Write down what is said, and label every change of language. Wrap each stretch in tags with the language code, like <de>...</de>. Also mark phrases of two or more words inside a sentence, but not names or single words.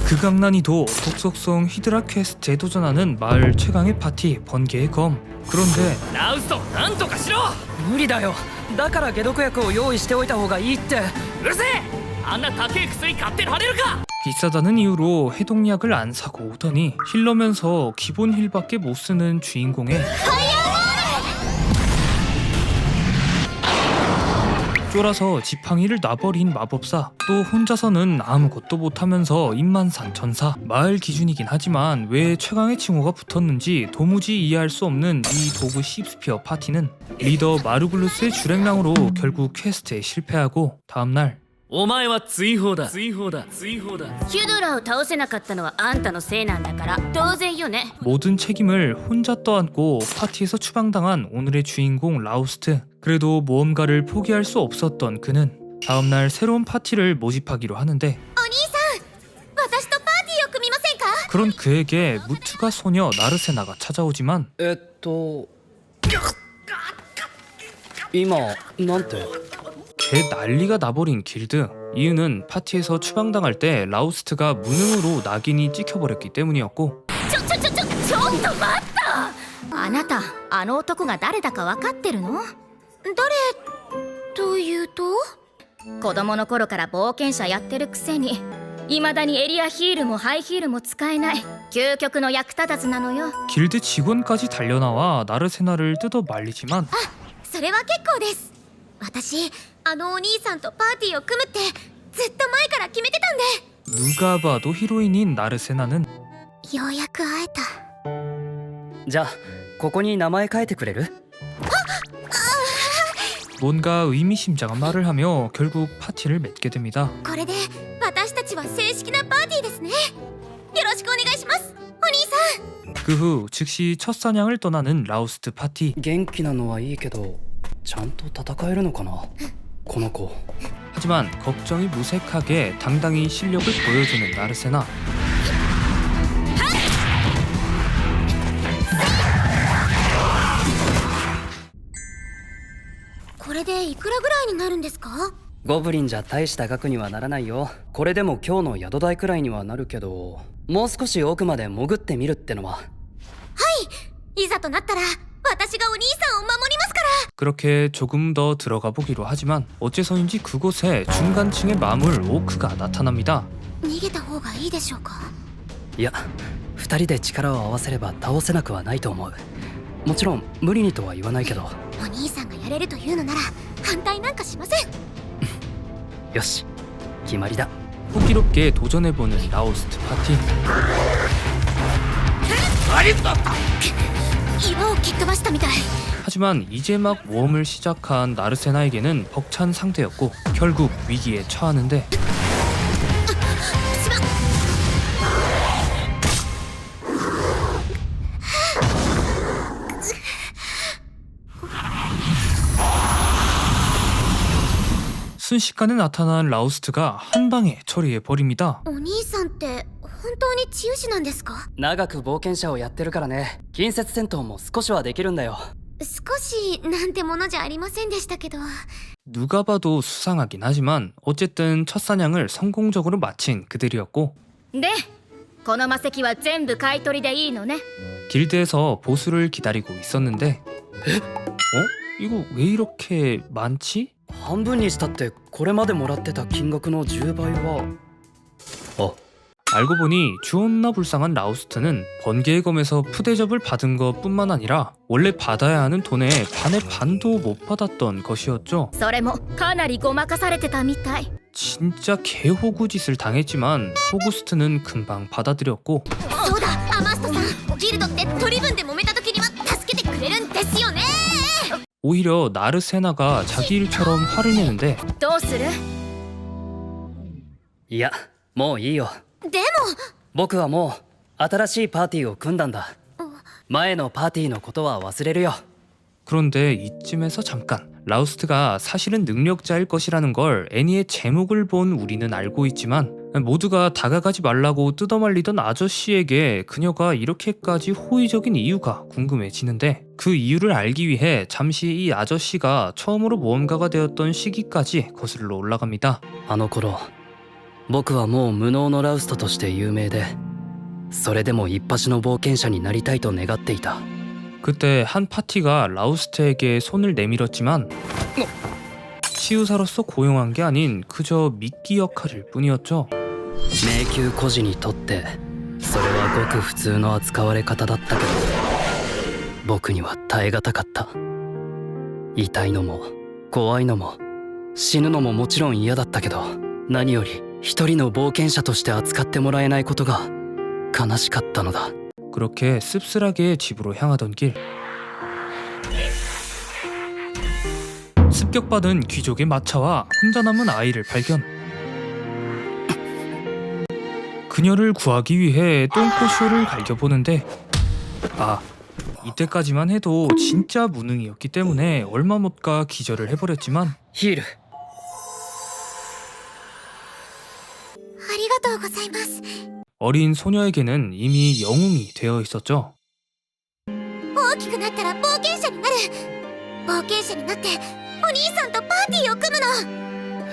<ko>극악난이도 독속성 히드라 퀘스트에 도전하는 마을 최강의 파티 번개의 검. 그런데</ko> <ja>ラウストなんとかしろ。無理だよ。だから解毒薬を用意しておいた方がいいって。うるせえ。あんな高い薬買ってられるか。</ja> <ko>비싸다는 이유로 해독약을 안 사고 오더니 힐러면서 기본 힐밖에 못 쓰는 주인공의 쫄아서 지팡이를 놔버린 마법사, 또 혼자서는 아무것도 못하면서 입만산천사. 마을 기준이긴 하지만 왜 최강의 칭호가 붙었는지 도무지 이해할 수 없는 이 도구 십스피어 파티는 리더 마르굴루스의 주랭랑으로 결국 퀘스트에 실패하고 다음날</ko> <ja>お前は追放だ。追放だ。追放だ。ヒュドラを倒せなかったのはあんたのせいなんだから当然よね。</ja> <ko>모든 책임을 혼자 떠안고 파티에서 추방당한 오늘의 주인공 라우스트. 그래도 모험가를 포기할 수 없었던 그는 다음날 새로운 파티를 모집하기로 하는데</ko> <ja>お兄さん、私とパーティーを組みませんか。</ja> <ko>그런 그에게 무트가 소녀 나르세나가 찾아오지만</ko> <ja>今なんて。</ja> <ko>개 난리가 나버린 길드. 이유는 파티에서 추방당할 때 라우스트가 무능으로 낙인이 찍혀버렸기 때문이었고</ko> <ja>ちょっと待ったあなた、あの男が誰だか分かってるの？誰というと？子供の頃から冒険者やってるくせに未だにエリアヒールもハイヒールも使えない究極の役立たずなのよ。</ja> <ko>길드 직원까지 달려나와 나르세나를 뜯어 말리지만</ko> <ja>それは結構です。私、あのお兄さんとパーティーを組むってずっと前から決めてたんで。</ja> <ko>누가 봐도 히로인인 나르세나는</ko> <ja>ようやく会えた。じゃあここに名前書いてくれる？</ja> <ko>뭔가 의미심장한 말을 하며 결국 파티를 맺게 됩니다.</ko> <ja>これで私たちは正式なパーティーですね。よろしくお願いします、お兄さん。</ja> <ko>그 후 즉시 첫 사냥을 떠나는 라우스트 파티.</ko> <ja>元気なのはいいけどちゃんと戦えるのかなこの子。</ja> <ko>하지만 걱정이 무색하게 당당히 실력을 보여주는 나르세나.</ko> <ja>これでいくらぐらいになるんですか？ゴブリンじゃ大した額にはならないよ。これでも今日の宿代くらいにはなるけど、もう少し奥まで潜ってみるってのは。はい、いざとなったら私がお兄さんを守りますから。</ja> <ko>그렇게 조금 더 들어가 보기로 하지만 어째서인지 그곳에 중간층의 마물 오크가 나타납니다.</ko> <ja>逃げた方がいいでしょうか？いや、二人で力を合わせれば倒せなくはないと思う。もちろん無理にとは言わないけど。お兄さんがやれるというのなら反対なんかしません。よし、決まりだ。</ja> <ko>호기롭게 도전해보는 라우스트 파티.</ko> <ja>岩を蹴っ飛ばしたみたい。</ja> <ko>하지만 이제 막 모험을 시작한 나르세나에게는 벅찬 상태였고 결국 위기에 처하는데</ko> <ja>しまっ。</ja> <ko>순식간에 나타난 라우스트가 한 방에 처리해버립니다.</ko> <ja>お兄さんって本当に治癒士なんですか？長く冒険者をやってるからね。近接戦闘も少しはできるんだよ。少しなんてものじゃありませんでしたけど。</ja> <ko>누가 봐도 수상하긴 하지만 어쨌든 첫 사냥을 성공적으로 마친 그들이었고</ko> <ja>で、この魔石は全部買い取りでいいのね。</ja> <ko>길드에서 보수를 기다리고 있었는데 이거 왜 이렇게 많지?</ko> <ja>半分にしたってこれまでもらってた金額の10倍は。あ、</ja> <ko>알고 보니 존나 불쌍한 라우스트는 번개의 검에서 푸대접을 받은 것뿐만 아니라 원래 받아야 하는 돈의 반의 반도 못 받았던 것이었죠.</ko> <ja>それもかなりごまかされてたみたい。</ja> <ko>진짜 개호구 짓을 당했지만 호구스트는 금방 받아들였고</ko> <ja>そうだ、アマストさん、ギルドって取り分で揉めた時には助けてくれるんですよね。</ja> <ko>오히려 나르세나가 자기 일처럼 화를 내는데</ko> <ja>どうする？いや、もういいよ。でも僕はもう新しいパーティーを組んだんだ。前のパーティーのことは忘れるよ。</ja> <ko>그런데 이쯤에서 잠깐 라우스트가 사실은 능력자일 것이라는 걸 애니의 제목을 본 우리는 알고 있지만 모두가 다가가지 말라고 뜯어말리던 아저씨에게 그녀가 이렇게까지 호의적인 이유가 궁금해지는데 그 이유를 알기 위해 잠시 이 아저씨가 처음으로 모험가가 되었던 시기까지 거슬러 올라갑니다.</ko> <ja>あの頃僕はもう無能のラウストとして有名で、それでも一発の冒険者になりたいと願っていた。</ja> <ko>그때 한 파티가 라우스트에게 손을 내밀었지만 치유사로서 고용한 게 아닌 그저 미끼 역할일 뿐이었죠.</ko> <ja>迷宮孤児にとってそれはごく普通の扱われ方だったけど、僕には耐え難かった。痛いのも怖いのも死ぬのももちろん嫌だったけど、何より一人の冒険者として扱ってもらえないことが悲しかったのだ。</ja> <ko>그렇게 씁쓸하게 집으로 향하던 길, 습격받은 귀족의 마차와 혼자 남은 아이를 발견. 그녀를 구하기 위해 똥꼬쇼를 갈겨보는데, 아, 이때까지만 해도 진짜 무능이었기 때문에 얼마 못 가 기절을 해버렸지만</ko> <ja>ヒール、ありがとうございます。</ja> <ko>어린 소녀에게는 이미 영웅이 되어 있었죠.</ko> <ja>大きくなったら冒険者になる。冒険者になってお兄さんとパーティーを組むの。</ja>